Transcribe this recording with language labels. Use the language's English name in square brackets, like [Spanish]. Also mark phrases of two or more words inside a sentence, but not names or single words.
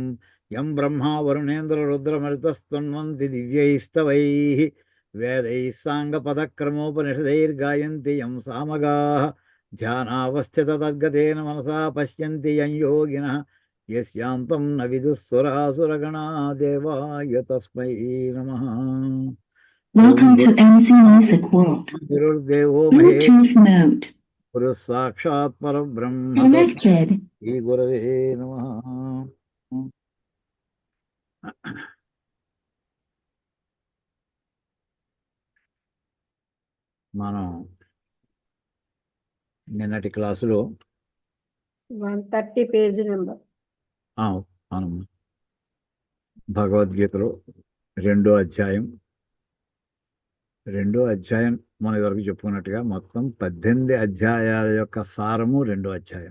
[Sanskrit] यं ब्रह्मा वरुणेन्द्ररुद्रमरुतस्तुन्वन्ति दिव्यैस्तवैः वेदैः साङ्गपदक्रमोपनिषदैर्गायन्ति यं सामगाः ध्यानावस्थिततद्गतेन मनसा पश्यन्ति यं योगिनः यस्यान्तं न विदुःसुरासुरगणा देवाय तस्मै नमः. [English] Welcome to MC Music World. [Sanskrit] गुरुर्देवो [English] Bluetooth mode. [Sanskrit] गुरुः साक्षात् परब्रह्म [English] Connected. [Sanskrit] श्रीगुरवे नमः. [Telugu] మనం నిన్నటి క్లాసులో [English] 130 page number [Telugu] మనం భగవద్గీతలో రెండో అధ్యాయం మన వరకు చెప్పుకున్నట్టుగా మొత్తం 18 అధ్యాయాల యొక్క సారము రెండో అధ్యాయం.